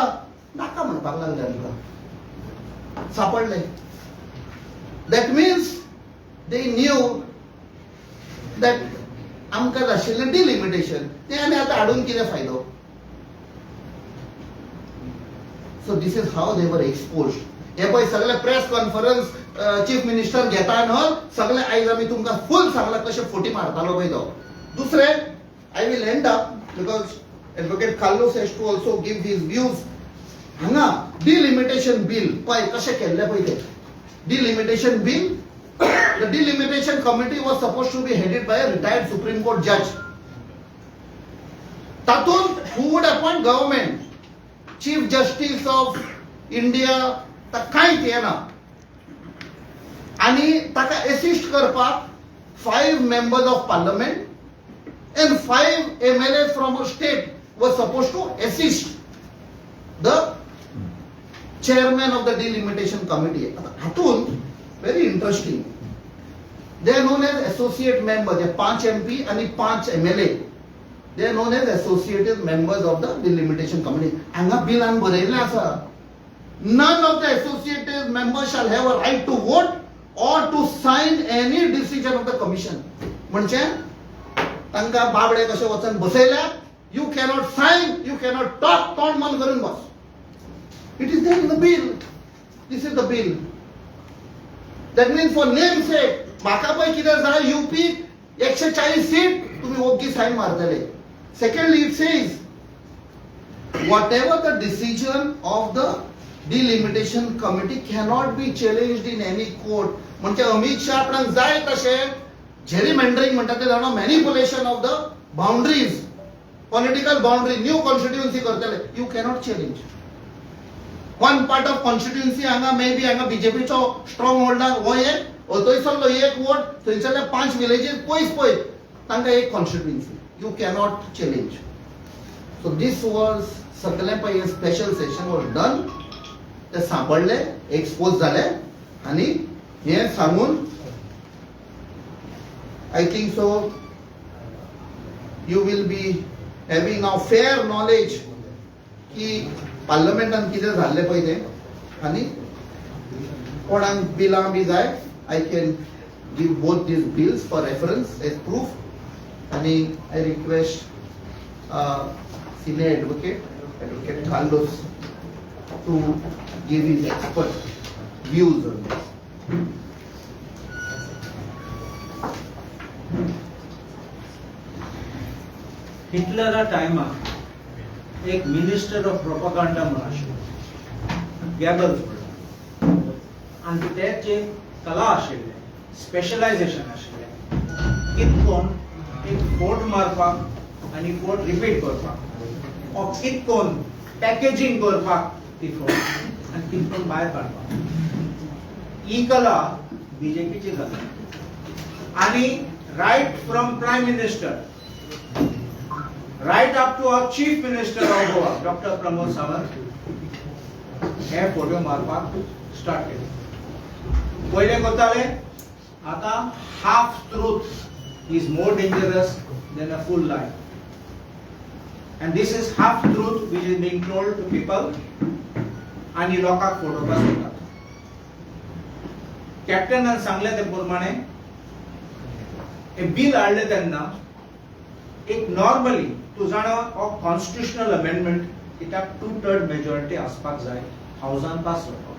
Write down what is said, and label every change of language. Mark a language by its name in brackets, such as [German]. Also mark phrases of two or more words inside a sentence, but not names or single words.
[Konkani] नाका म्हणपाक लागले आमकां. सापडले. [English] That means they knew that [Konkani] आमकां आशिल्लें डिलिमिटेशन ते आमी आतां हाडून कितें फायदो. [English] So this is how they were exposed. [Konkani] हे पळय सगळे [English] press conference chief minister [Konkani] घेता न्हय सगळे आयज आमी तुमकां फुल सांगला कशे फोटी मारतालो पळय तो. [English] दुसरे I will end up because advocate Carlos has to also give his views. [Konkani] हांगा [English] delimitation bill [Konkani] पळय कशें केल्लें पळय तें. [English] delimitation bill, the delimitation committee was supposed to be headed by a retired Supreme Court judge. तातूंत who would appoint government? Chief Justice of India [Konkani] ता कांयच येना. आनी ताका असिस्ट करपाक [English] 5 members of parliament and 5 MLAs from a state were supposed to assist the chairman of the delimitation committee. हातूंत very interesting. They are known as associate members. They 5 MP and 5 MLA. They are known as associated members of the delimitation committee. [Konkani] हांगा बिलान बरयल्लें आसा. [English] None of the associated members shall have a right to vote or to sign any decision of the commission. [Konkani] म्हणजे तांकां बाबडे कशे वचन बसयल्या. [English] You cannot sign, you cannot talk, [Konkani] तोंड बंद करून बस. [English] It is there in the bill. This is the bill. That means for name sake, [Konkani] म्हाका पळय कितें जाय UP 140 सीट तुम्ही ओग्गी साइन मारतले. [English] Secondly, it says whatever the decision of the delimitation committee cannot be challenged in any court. [Konkani] म्हणजे अमित शाह आपणाक जाय तशे जेरीमेंडरिंग म्हणटा ते जाणा [English] manipulation of the boundaries, political boundary, new constituency [Konkani] करतले. [English] You cannot challenge. one part of constituency [Konkani] हांगा [English] may be [Konkani] हांगा बीजेपीचो [English] strong holder [Konkani] हो एक थंयसरलो एक वोट, थंयसरले 5 विलेजीस पयस तांकां एक कॉन्स्टिट्युएन्सी. [English] You cannot challenge. So this was [Konkani] सगळें पळय [English] special session was done. [Konkani] ते सापडले, एक्सपोज झाले आणि हे सांगून [English] I think so you will be having now fair knowledge [Konkani] की पार्लमेंटान कितें जाल्लें पळय तें. आनी कोणाक बिलां बी जाय [English] I can give both these bills for reference as proof. आनी I request senior advocate Carlos to give his expert views on this. [Konkani] हिटलरा टायमार एक [English] minister of propaganda [Konkani] म्हण आशिल्लो, गॅबल्स म्हणून. आनी तेचे कला आशिल्ले, स्पेशलायझेशन आशिल्लें. कितकोन एक फोट मारपाक आनी फोट रिपीट करपाक, ओ कितकोन पॅकेजिंग करपाक ती फोट आनी कितकोन भायर काडपाक. ही कला बीजेपीची कला. [English] आनी right from prime minister right up to our chief minister of Goa, Dr. Pramod Sawant, [Konkani] हे फोटो मारपाक स्टार्ट केले. पहिले कोताले आता [English] half truth is more dangerous than a full lie. And this is half truth which is being told to people [Konkani] आणि लोकांक फोटो बसवतात. कॅप्टनान सांगले ते प्रमाणे हे बिल हाडले तेन्ना एक नॉर्मली तू जाणा [English] of constitutional amendment [Konkani] इटाक 2/3 मेजॉरिटी आसपाक जाय हाऊसान पास जावपाक.